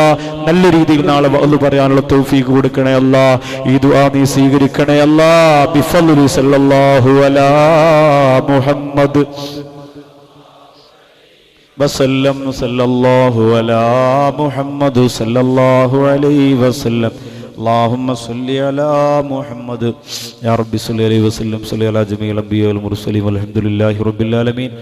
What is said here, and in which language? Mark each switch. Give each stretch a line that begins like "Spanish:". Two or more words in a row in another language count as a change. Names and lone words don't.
Malayalam: നല്ല രീതിയിൽ നാളെ വഅദ് പറയാനുള്ള തൗഫീഖ് കൊടുക്കണേ അല്ലാ. ഈ ദുആ നീ സ്വീകരിക്കണേ അല്ലാ.
Arabic: بفضل صلى الله على محمد وسلم صلى الله على محمد صلى الله عليه وسلم. اللهم صل على محمد يا رب صل عليه وسلم صل على جميع الانبياء والمرسلين والحمد لله رب العالمين.